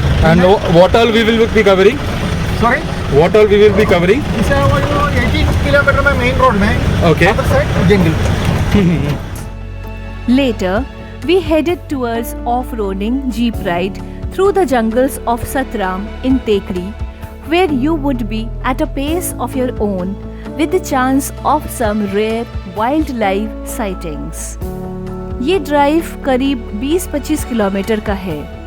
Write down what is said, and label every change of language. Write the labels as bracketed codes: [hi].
[en] And what all we will be covering? Sorry? What all we will be covering? [hi] इसे वो 18 kilometre में main road में. [en] Okay. Other side जंगल. Later, we headed towards off-roading jeep ride through the jungles of Satram in Tekri, where you would be at a pace of your own with the chance of some rare wildlife sightings. [hi] ये drive करीब 20-25 kilometre का है.